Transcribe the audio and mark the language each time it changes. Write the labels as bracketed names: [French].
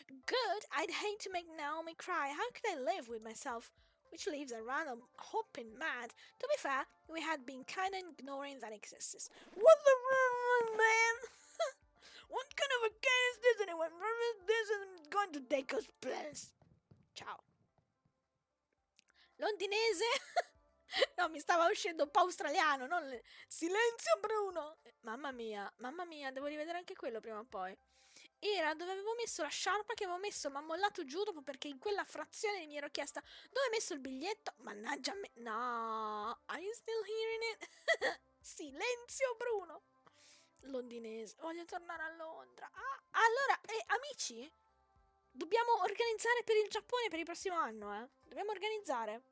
[English] Good, I'd hate to make Naomi cry. How could I live with myself? Which leaves a random hopping mad. To be fair, we had been kind of ignoring that existence. What the man? What kind of a game is this anyway? This isn't going to take us place. [Italian] Ciao. Londinese? No, mi stava uscendo un po' australiano, non Silenzio Bruno! Mamma mia, devo rivedere anche quello prima o poi. Era dove avevo messo la sciarpa che avevo messo, ma mollato giù dopo perché in quella frazione mi ero chiesta dove ho messo il biglietto. Mannaggia me. [English] No, are you still hearing it? [Italian] Silenzio Bruno! Londinese, voglio tornare a Londra. Allora, amici, dobbiamo organizzare per il Giappone per il prossimo anno, Dobbiamo organizzare.